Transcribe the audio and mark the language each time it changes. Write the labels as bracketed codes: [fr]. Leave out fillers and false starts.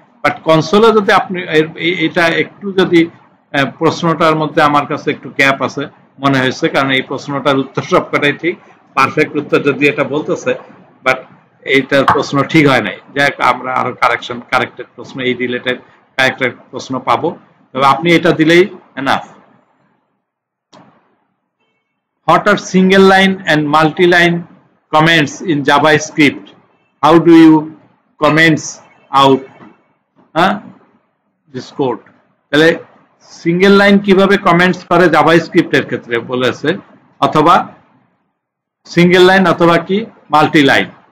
[bn] But কনসোলে যদি আপনি এটা একটু যদি প্রশ্নটার মধ্যে আমার কাছে একটু গ্যাপ আছে মনে হয়েছে, কারণ এই প্রশ্নটার উত্তর সবকটাই ঠিক, পারফেক্ট উত্তর যদি এটা বলতেছে, বাট এইটার প্রশ্ন ঠিক হয় নাই। যাই হোক, আমরা আরো কারেক্টেড প্রশ্ন, এই রিলেটেড কারেক্টেড প্রশ্ন পাবো, তবে আপনি এটা দিলেই enough. [en] What are single line and multi-line comments in JavaScript? How do you comments out this code? [bn] তাহলে সিঙ্গেল লাইন কিভাবে কমেন্টস করে জাভাস্ক্রিপ্টের ক্ষেত্রে বলেছে, অথবা সিঙ্গেল লাইন অথবা কি মাল্টি লাইন।